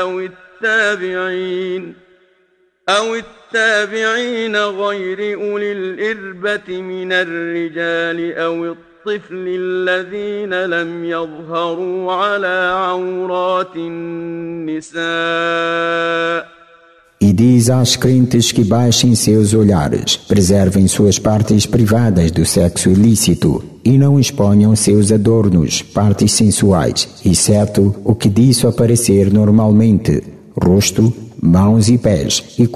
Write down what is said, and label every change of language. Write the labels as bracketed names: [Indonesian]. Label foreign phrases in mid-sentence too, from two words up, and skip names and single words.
[Arabic] أو التابعين غير أولي الإربة من الرجال أو الطفل الذين لم يظهروا على عورات النساء. [Portuguese] E diz aos crentes que baixem seus olhares, preservem suas partes privadas do sexo ilícito e não exponham seus adornos, partes sensuais, exceto o que disso aparecer normalmente, rosto, mãos e pés, e